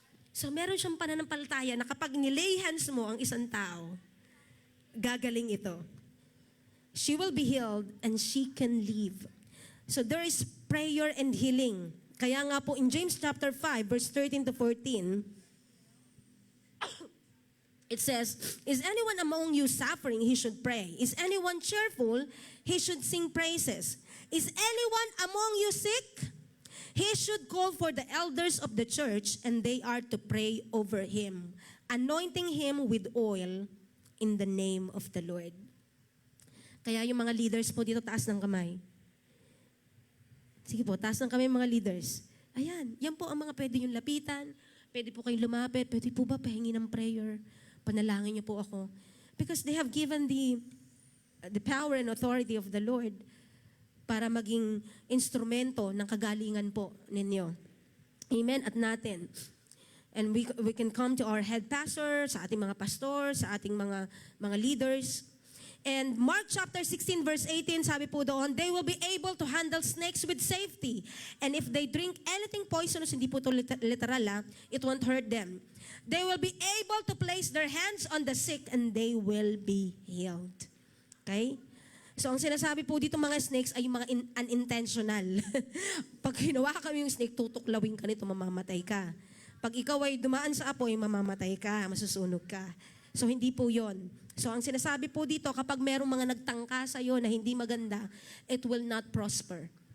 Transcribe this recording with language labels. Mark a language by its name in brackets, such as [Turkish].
[Filipino] So meron siyang pananampalataya na kapag nilay hands mo ang isang tao, gagaling ito. [English] She will be healed and she can live. So there is prayer and healing. Kaya nga po in James chapter 5 verse 13 to 14, it says, is anyone among you suffering? He should pray. Is anyone cheerful? He should sing praises. Is anyone among you sick? He should call for the elders of the church and they are to pray over him, anointing him with oil in the name of the Lord. [Filipino] Kaya yung mga leaders po dito, taas ng kamay. Sige po, taas ng kamay mga leaders. Ayan, yan po ang mga pwede yung lapitan. Pwede po kayong lumapit. Pwede po ba pahingi ng prayer? Panalangin niyo po ako. [English] Because they have given the power and authority of the Lord para maging instrumento ng kagalingan po ninyo. Amen? At natin. And we can come to our head pastor, sa ating mga pastor, sa ating mga leaders. And Mark chapter 16 verse 18, sabi po doon, they will be able to handle snakes with safety. And if they drink anything poisonous, hindi po ito literal, it won't hurt them. They will be able to place their hands on the sick and they will be healed. Okay? [Filipino] So ang sinasabi po dito mga snakes ay yung mga unintentional. Pag hinawa kami yung snake, tutuklawin ka nito, mamamatay ka. Pag ikaw ay dumaan sa apoy, mamamatay ka, masusunog ka. So hindi po yon. So ang sinasabi po dito, kapag merong mga nagtangka sa iyo na hindi maganda, it will not prosper.